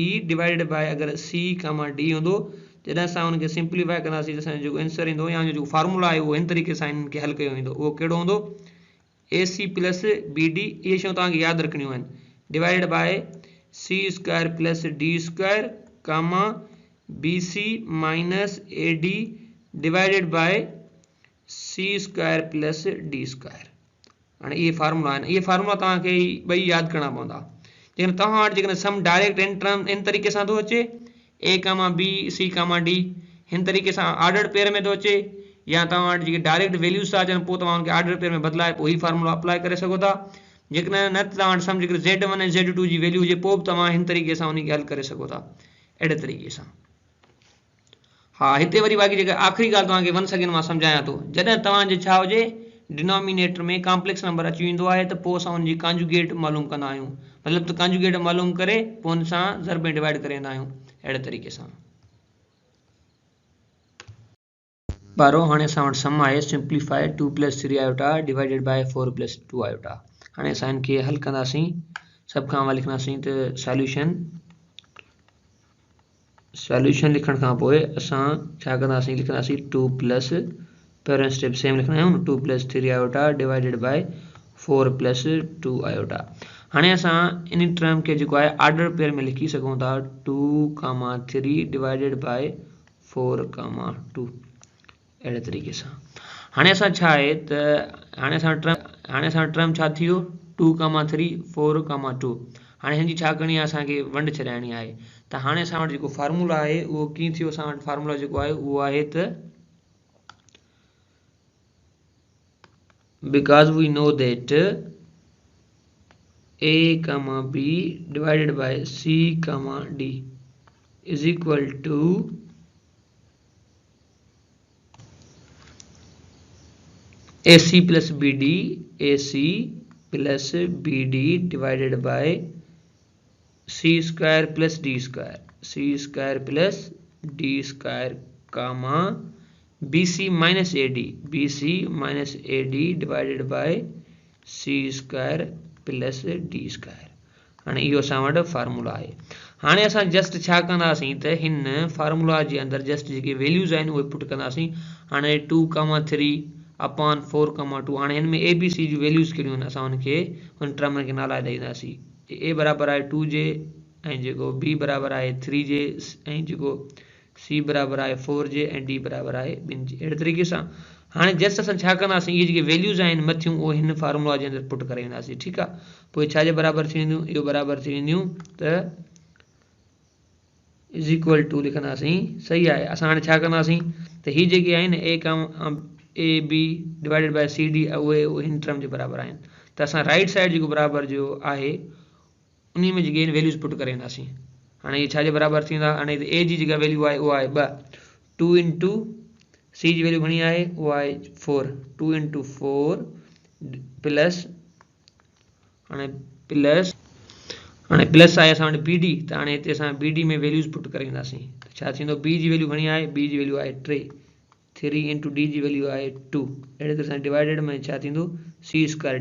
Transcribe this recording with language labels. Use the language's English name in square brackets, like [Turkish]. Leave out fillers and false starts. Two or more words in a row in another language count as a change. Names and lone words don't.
[English] divided by [Sindhi] अगरि C, D हूंदो जॾहिं असां उनखे सिंप्लीफाई कंदासीं त असांजो जेको आंसर ईंदो या जेको फार्मूला आहे उहो हिन तरीक़े सां इनखे हल कयो वेंदो उहो कहिड़ो हूंदो [English] AC plus BD [Sindhi] इहे शयूं तव्हांखे यादि रखणियूं आहिनि [English] divided by C square plus D square comma BC minus AD divided by C square plus D square [Sindhi] हाणे इहे फार्मूला आहिनि इहे फार्मूला तव्हांखे ॿई यादि करणा पवंदा जेकॾहिं तव्हां वटि जेकॾहिं [English] sum direct [Sindhi] इन तरीक़े सां थो अचे A, B, C, D हिन तरीक़े सां [English] order pair [Sindhi] में थो अचे या तव्हां वटि जेके [English] direct values [Sindhi] था अचनि पोइ तव्हां उनखे [English] order pair [Sindhi] में बदिलाए पोइ ही [English] formula apply [Sindhi] करे सघो था जेकॾहिं न तव्हां वटि सम जेकॾहिं Z1 ऐं Z2 जी वैल्यू हुजे पोइ बि तव्हां हिन तरीक़े सां उनखे हल करे सघो था अहिड़े तरीक़े सां हा हिते वरी बाक़ी जेका आख़िरी ॻाल्हि तव्हांखे 1 सेकेंड मां सम्झायां थो जॾहिं तव्हांजे छा हुजे डिनोमिनेटर में [English] complex number [Sindhi] अची वेंदो आहे त पोइ असां उनजी कॉन्जुगेट मालूम कंदा आहियूं मतिलबु त कॉन्जुगेट मालूम करे पोइ उन सां ज़रब में डिवाइड करे वेंदा आहियूं अहिड़े तरीक़े सां ॿारो हाणे असां वटि सम आहे सिंप्लीफाई [English] 2 + 3 iota divided by 4 + 2 iota [Sindhi] हाणे असां इनखे हल कंदासीं सभ खां अवल लिखंदासीं त सॉल्यूशन लिखण खां पोइ असां छा कंदासीं लिखंदासीं 2 प्लस पहिरियों [English] step same [Sindhi] लिखंदा आहियूं [English] 2 + 3 iota divided by 4 + 2 iota [Sindhi] हाणे असां इन टर्म खे जेको आहे [English] order pair [Sindhi] में लिखी सघूं था 2, 3 [English] divided by [Sindhi] 4, 2 अहिड़े तरीक़े सां हाणे असां छा आहे त हाणे असां टर्म छा थियो 2, 3, 4, 2 हाणे हिन जी छा करणी आहे असांखे वंड छॾाइणी आहे त हाणे असां वटि जेको फार्मूला आहे उहो कीअं थियो असां वटि फार्मूला जेको आहे उहो आहे त [English] because we know that a comma b divided by c comma d is equal to ac plus bd divided by c square plus d square comma bc minus ad divided by c square plus d [Sindhi] square हाणे इहो असां वटि फार्मूला आहे हाणे असां जस्ट छा कंदासीं त हिन फार्मूला जे अंदरि जस्ट जेके वैल्यूज़ आहिनि उहे पुट कंदासीं हाणे 2, 3 अपॉन 4, 2 हाणे हिन में ए बी सी जूं वैल्यूज़ कहिड़ियूं आहिनि असां हुनखे हुन टर्म खे नाला ॾींदासीं ए बराबरि आहे 2 जे ऐं जेको बी बराबरि आहे 3 जे ऐं जेको सी बराबरि आहे 4 जे ऐं डी बराबरि आहे 2 जे अहिड़े तरीक़े सां हाणे जस्ट असां छा कंदासीं इहे जेके वैल्यूज़ आहिनि मथियूं उहे हिन फार्मूला जे अंदरि पुट करे वेंदासीं ठीकु आहे पोइ छा जे बराबरि थी वेंदियूं इहो बराबरि थी वेंदियूं त [English] is equal to [Sindhi] लिखंदासीं सही आहे असां हाणे छा कंदासीं त हीअ जेके आहिनि [English] A B divided by C D [Sindhi] उहे हिन टर्म जे बराबरि आहिनि त असां [English] right side [Sindhi] जेको बराबरि जो आहे उन में जेके आहिनि वैल्यूज़ पुट करे वेंदासीं हाणे इहे छा जे बराबरि थींदा हाणे ए जी जेका वैल्यू आहे उहा आहे 2 इंटू सी जी वैल्यू घणी आहे उहा आहे 4 2 इंटू 4 प्लस हाणे प्लस आहे असां वटि बी डी त हाणे हिते असां बी डी में वैल्यूज़ पुट करे वेंदासीं त छा थींदो बी जी वैल्यू घणी आहे बी जी वैल्यू आहे 3 इंटू डी जी वैल्यू आहे 2 अहिड़े तरह सां डिवाइडेड में छा थींदो [English] C square